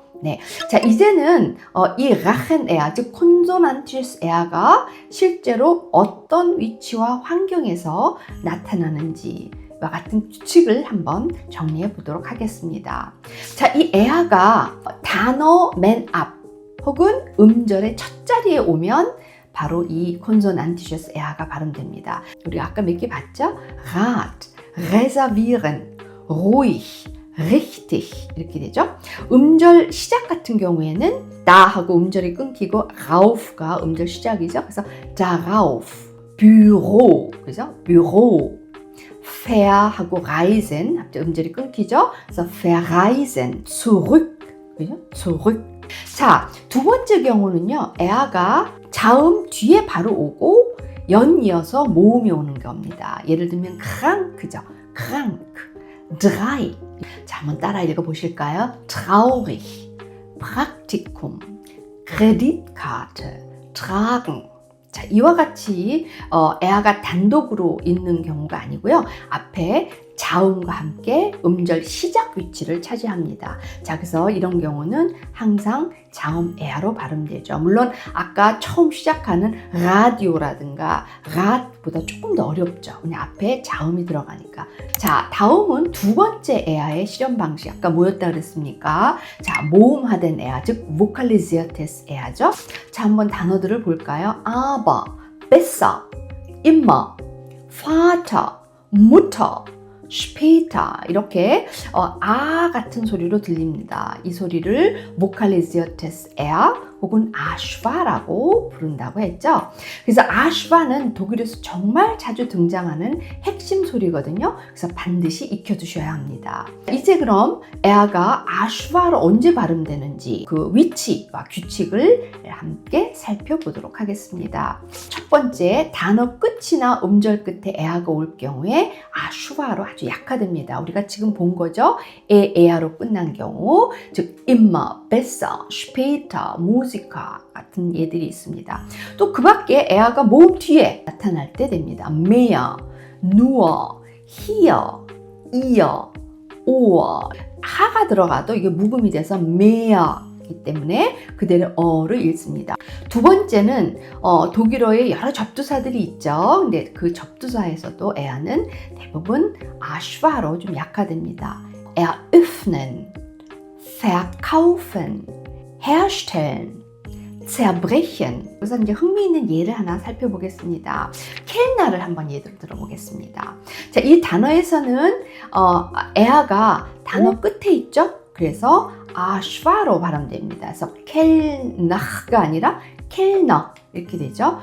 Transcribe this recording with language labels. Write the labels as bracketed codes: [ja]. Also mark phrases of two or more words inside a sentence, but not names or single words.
[ko] 네, 자 이제는 이 라헨 에아, 즉 콘소난티시스 에아가 실제로 어떤 위치와 환경에서 나타나는지 와 같은 규칙을 한번 정리해 보도록 하겠습니다. 자, 이 에아가 단어 맨 앞 혹은 음절의 첫 자리에 오면 바로 이 콘소난티시스 에아가 발음됩니다. 우리 아까 몇 개 봤죠? [de] Rat, reservieren, ruhig, richtig [ko] 이렇게 되죠. 음절 시작 같은 경우에는 다 하고 음절이 끊기고 rauf가 음절 시작이죠. [de] 그래서 darauf, Büro, [ko] 그죠? [de] Büro, fair [ko] 하고 reisen 음절이 끊기죠. [de] 그래서 verreisen, zurück, 그죠? zurück. [ko] 자, 두 번째 경우는요. 에아가 자음 뒤에 바로 오고 연이어서 모음이 오는 겁니다. 예를 들면 krank죠. [de] krank, drei. [ko] 자, 한번 따라 읽어보실까요? [de] traurig, Praktikum, Kreditkarte, tragen. [ko] 자, 이와 같이 에아가 단독으로 있는 경우가 아니고요. 앞에 자음과 함께 음절 시작 위치를 차지합니다. 자, 그래서 이런 경우는 항상 자음 에아로 발음되죠. 물론 아까 처음 시작하는 라디오라든가 랏보다 조금 더 어렵죠. 그냥 앞에 자음이 들어가니까. 자, 다음은 두 번째 에아의 실현 방식. 아까 뭐였다 그랬습니까? 자, 모음화된 에아, 즉 vocalisiertes 에아죠. 자, 한번 단어들을 볼까요? [de] aber, besser, immer, Vater, Mutter, später [ko] 이렇게 아 같은 소리로 들립니다. 이 소리를 [de] vocalisiertes er [ko] 혹은 아슈바라고 부른다고 했죠. 그래서 아슈바는 독일에서 정말 자주 등장하는 핵심 소리거든요. 그래서 반드시 익혀두셔야 합니다. 이제 그럼 에아가 아슈바로 언제 발음되는지 그 위치와 규칙을 함께 살펴보도록 하겠습니다. 첫 번째, 단어 끝이나 음절 끝에 에아가 올 경우에 아슈바로 아주 약화됩니다. 우리가 지금 본 거죠. 에아로 끝난 경우, 즉 [de] immer, besser, später, Musiker [ko] 같은 예들이 있습니다. 또 그 밖에 에아가 모음 뒤에 나타날 때 됩니다. [de] mehr, nur, hier, ihr, ohr. [ko] 하가 들어가도 이게 묵음이 돼서 mehr이기 때문에 그대로 어를 읽습니다. 두 번째는 독일어에 여러 접두사들이 있죠. 근데 그 접두사에서도 에아는 대부분 아슈바로 좀 약화됩니다. [de] eröffnen, verkaufen, herstellen, zerbrechen. [ko] 그래서 이제 흥미있는 예를 하나 살펴보겠습니다. 켈나를 한번 예를 들어보겠습니다. 자, 이 단어에서는 에아가 단어 끝에 있죠. 그래서 아슈바로 발음됩니다. 그래서 켈나가 아니라 켈너 이렇게 되죠.